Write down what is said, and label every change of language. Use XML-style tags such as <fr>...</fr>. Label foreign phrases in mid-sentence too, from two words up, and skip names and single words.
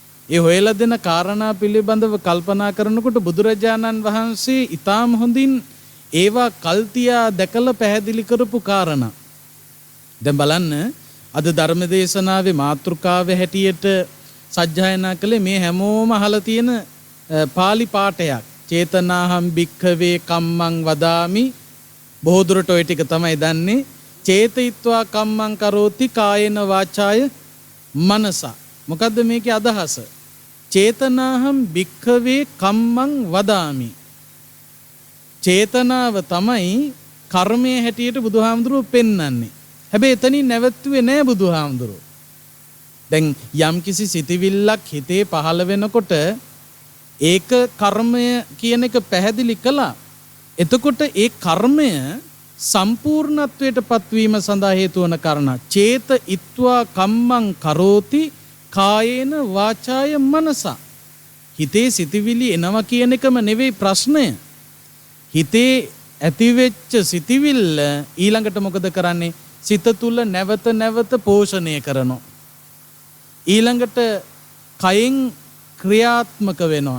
<si>ඒ හොයලා දෙන කාරණා පිළිබඳව කල්පනා කරනකොට බුදුරජාණන් වහන්සේ ඊටාම හොඳින් ඒවා කල්තියා දැකලා පැහැදිලි කරපු කාරණා. දැන් බලන්න අද ධර්ම දේශනාවේ මාතෘකාවේ හැටියට සජ්ජායනා කළේ මේ හැමෝම අහලා තියෙන පාලි පාඨයක්.</si> <pi>චේතනාහම් භික්ඛවේ කම්මං වදාමි.</pi> <si>බොහෝ දුරට ඔය ටික තමයි දන්නේ.</si> <pi>චේතයිත්වා කම්මං කරෝති කායේන වාචාය මනසා.</pi> <si>මොකද්ද මේකේ අදහස?</si> <pi>චේතනාහම් භික්ඛවේ කම්මං වදාමි.</pi> <si>චේතනාව තමයි කර්මයේ හැටියට බුදුහාමුදුරුවෝ පෙන්වන්නේ. හැබැයි එතනින් නැවතුනේ නෑ බුදුහාමුදුරුවෝ. දැන් යම්කිසි සිතිවිල්ලක් හිතේ පහළ වෙනකොට ඒක කර්මය කියන එක පැහැදිලි කළා. එතකොට ඒ කර්මය සම්පූර්ණත්වයට පත්වීම සඳහා හේතු වන කාරණා.</si> <pi>චේත ඉත්වා කම්මං කරෝති කායේන වාචාය මනසා.</pi> <si>හිතේ සිතිවිලි එනවා කියන එකම නෙවෙයි ප්‍රශ්නය. හිතේ ඇතිවෙච්ච සිතිවිල්ල ඊළඟට මොකද කරන්නේ? සිත තුල නැවත නැවත පෝෂණය කරනවා. ඊළඟට කයෙන් ක්‍රියාත්මක වෙනවා.</si>